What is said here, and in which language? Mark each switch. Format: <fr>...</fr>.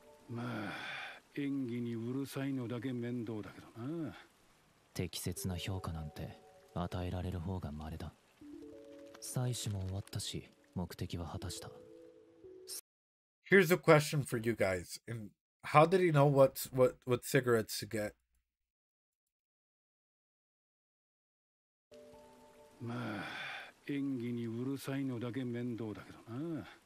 <ja>まあ演技にうるさいのだけ面倒だけどな。適切な評価なんて与えられる方が稀だ。採取も終わったし、目的は果たした。</ja> <en>Here's a question for you guys. And how did he know what cigarettes to get?</en> <ja>まあ演技にうるさいのだけ面倒だけどな。</ja>